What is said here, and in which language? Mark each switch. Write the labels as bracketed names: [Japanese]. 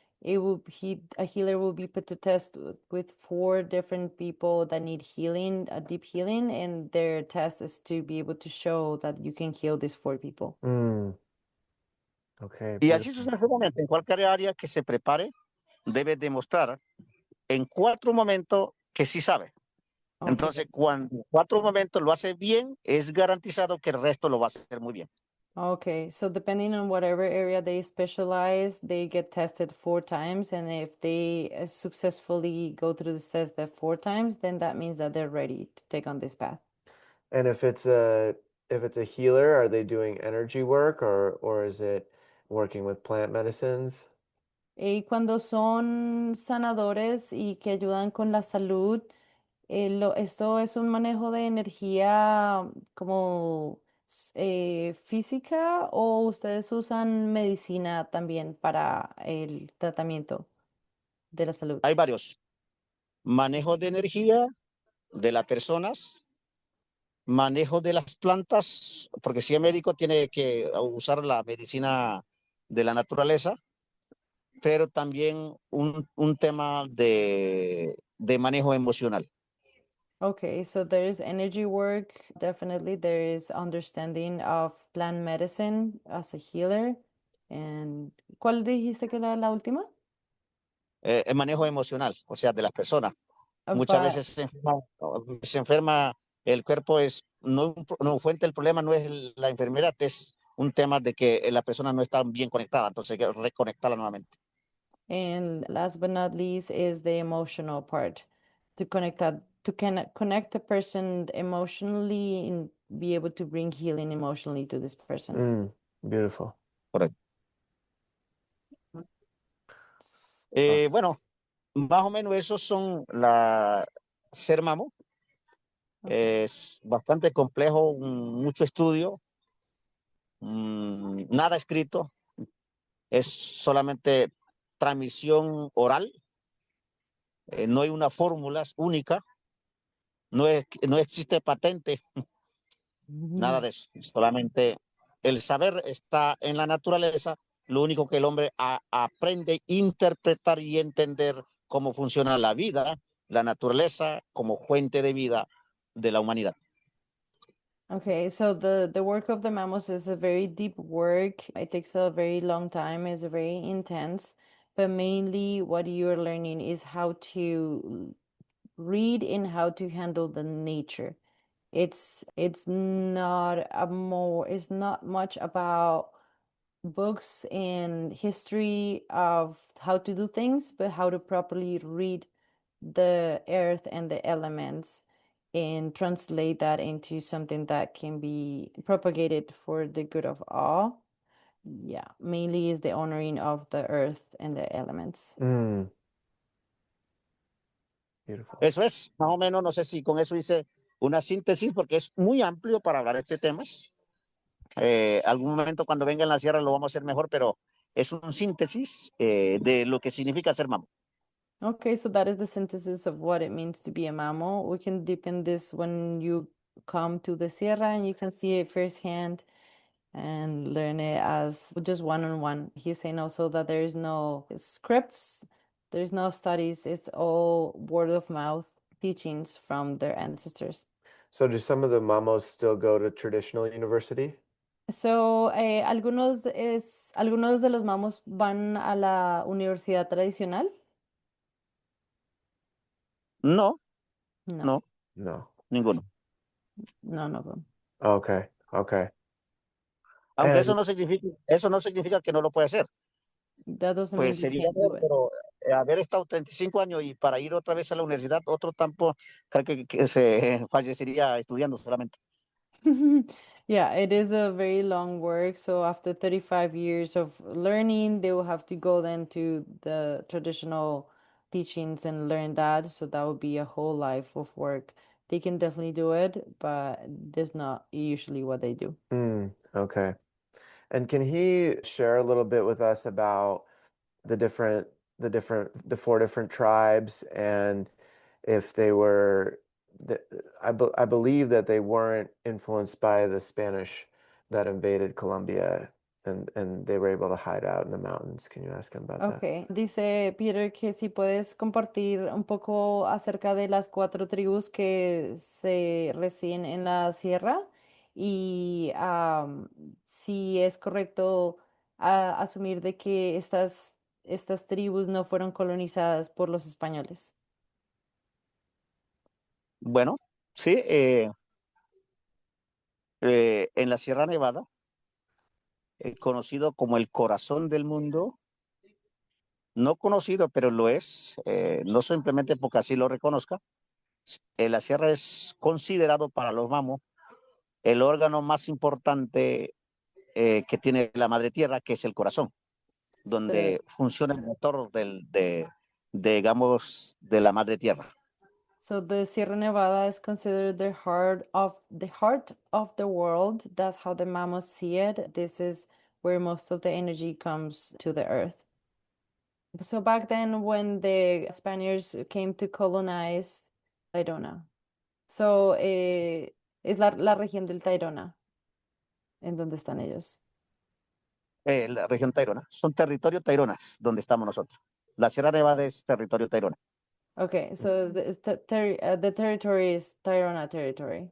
[English] A healer will be put to test with 4 different people that need healing, a deep healing, and their test is to be able to show that you can heal these 4 people. Okay, [Spanish] Y así [English] beautiful. [Spanish] sucesivamente, en cualquier área que se prepare, debe demostrar en 4 momentos que sí sabe. [English] Okay. [Spanish] Entonces, cuando 4 momentos lo hace bien, es garantizado que el resto lo va a hacer muy bien. [English] Okay, so depending on whatever area they specialize, they get tested 4 times, and if they successfully go through this test that 4 times, then that means that they're ready to take on this path. And if it's a healer, are they doing energy work or is it working with plant medicines? [Spanish] Y cuando son sanadores y que ayudan con la salud, esto es un manejo de energía como física, o ustedes usan medicina también para el tratamiento de la salud. Hay varios. Manejo de energía de las personas, manejo de las plantas, porque si es médico tiene que usar la medicina de la naturaleza, pero también un tema de manejo emocional. [English] Okay, so there is energy work, definitely. There is understanding of plant medicine as a healer. And [Spanish] ¿cuál dijiste que era la última? El manejo emocional, o sea, de las personas. Muchas [English] But [Spanish] veces se enferma el cuerpo, no fuente del problema no es la enfermedad, es un tema de que la persona no está bien conectada, entonces hay que reconectarla nuevamente. [English] And last but not least is the emotional part, to connect the person emotionally and be able to bring healing emotionally to this person. Beautiful. [Spanish] Correcto. [English] Oh, [Spanish] Bueno, más o menos esos son ser mamo. [English] Okay. [Spanish] Es bastante complejo, mucho estudio, nada escrito, es solamente transmisión oral, no hay una fórmula única, no existe patente, nada de eso, solamente el saber está en la naturaleza, lo único que el hombre aprende a interpretar y entender cómo funciona la vida, la naturaleza como fuente de vida de la humanidad. [English] Okay, so the work of the Mamos is a very deep work. It takes a very long time, it's very intense, but mainly what you're learning is how to read and how to handle the nature. It's not much about books and history of how to do things, but how to properly read the earth and the elements and translate that into something that can be propagated for the good of all. Yeah, mainly is the honoring of the earth and the elements. beautiful. [Spanish] Eso es, más o menos, no sé si con eso hice una síntesis, porque es muy amplio para hablar de este tema. Algún momento cuando venga en la sierra lo vamos a hacer mejor, pero es un síntesis de lo que significa ser mamo. [English] Okay, so that is the synthesis of what it means to be a mamo. We can deepen this when you come to the Sierra and you can see it firsthand and learn it as just one-on-one. He's saying also that there is no scripts, there's no studies, it's all word of mouth teachings from their ancestors. So do some of the mamos still go to traditional university? So, [Spanish] algunos de los mamos van a la universidad tradicional. No, No, no, No. ninguno. [English] none of them. Okay. [Spanish] Aunque [English] And [Spanish] eso no significa que no lo puede hacer. [English] That doesn't mean [Spanish] Pues [English] you [Spanish] sería [English] can't do [Spanish] mejor, [English] it. [Spanish] pero haber estado 35 años y para ir otra vez a la universidad, otro tiempo, creo que se fallecería estudiando solamente. [English] Yeah, it is a very long work. So after 35 years of learning, they will have to go then to the traditional teachings and learn that. So that would be a whole life of work. They can definitely do it, but that's not usually what they do. Okay. And can he share a little bit with us about the four different tribes, and if they were, I believe that they weren't influenced by the Spanish that invaded Colombia, and they were able to hide out in the mountains. Can you ask him about that? [Spanish] Ok, dice Peter que si puedes compartir un poco acerca de las cuatro tribus que se residen en la sierra y si es correcto asumir de que estas tribus no fueron colonizadas por los españoles. Bueno, sí, en la Sierra Nevada, conocido como el corazón del mundo, no conocido, pero lo es, no simplemente porque así lo reconozca. La sierra es considerado para los mamos el órgano más importante que tiene la madre tierra, que es el corazón, [English] The- [Spanish] donde funciona el motor digamos, de la madre tierra. [English] so the Sierra Nevada is considered the heart of the world. That's how the Mamos see it. This is where most of the energy comes to the earth. So back then, when the Spaniards came to colonize Tayrona, so [Spanish] es la región del Tayrona, en donde están ellos. La región Tairona, son territorio Tairona, donde estamos nosotros. La Sierra Nevada es territorio Tairona. [English] Okay, so the territory is Tayrona territory.